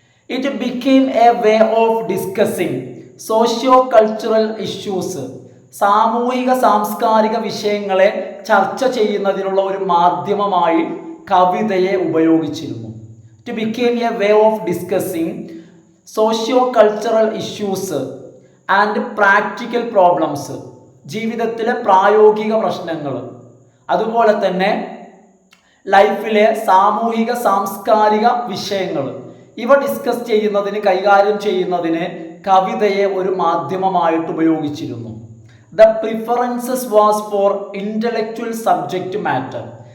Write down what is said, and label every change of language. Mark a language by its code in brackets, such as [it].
[en] It became a way of discussing socio-cultural issues. [ml] സാമൂഹിക സാംസ്കാരിക വിഷയങ്ങളെ ചർച്ച ചെയ്യുന്നതിനുള്ള ഒരു മാധ്യമമായി കവിതയെ ഉപയോഗിച്ചിരുന്നു. [en] It became a way of discussing socio-cultural issues and practical problems. [ml] ജീവിതത്തിലെ പ്രായോഗിക പ്രശ്നങ്ങൾ, അതുപോലെ തന്നെ ലൈഫിലെ സാമൂഹിക സാംസ്കാരിക വിഷയങ്ങൾ, ഇവ ഡിസ്കസ് ചെയ്യുന്നതിന്, കൈകാര്യം ചെയ്യുന്നതിന് കവിതയെ ഒരു മാധ്യമമായിട്ട് ഉപയോഗിച്ചിരുന്നു. [en] The preferences was for intellectual subject matter.